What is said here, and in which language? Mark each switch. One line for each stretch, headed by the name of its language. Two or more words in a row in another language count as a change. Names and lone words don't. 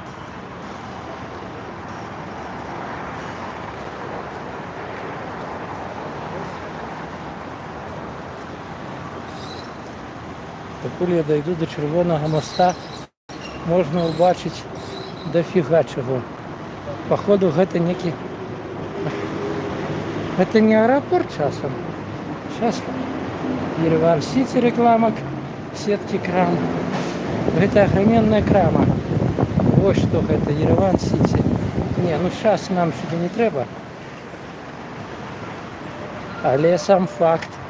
Ukrainian: Коли я дойду до Червоного моста, можна побачити дофіга чого. Походу, це некий...
Russian: Это не аэропорт часом. Сейчас Ереван Сити реклама, сетки крам. Это огроменная крама. Вот что это, Ереван Сити. Не, ну сейчас нам сюда не треба.
Ukrainian: Але сам факт.